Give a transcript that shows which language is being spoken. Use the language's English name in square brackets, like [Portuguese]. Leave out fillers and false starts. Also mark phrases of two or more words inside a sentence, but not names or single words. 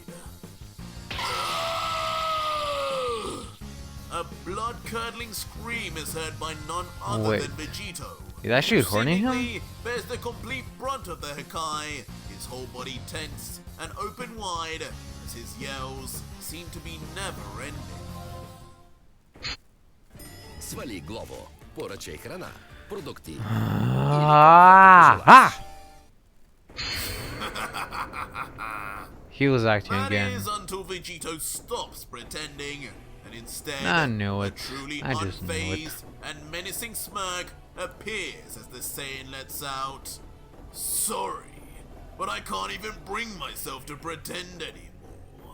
[English] A blood-curdling scream is heard by none other Wait. than Vegito. He's actually who hurting him? seemingly bears the complete brunt of the Hakai, his whole body tense and open wide as his yells seem to be never-ending. [Bulgarian] Свали глово, поръчай храна, продукти. [English] He was acting That again. is until Vegito stops pretending, and instead, I knew a it. truly I just knew it. unfazed and menacing smirk appears as the saying lets out, "Sorry, but I can't even bring myself to pretend anymore.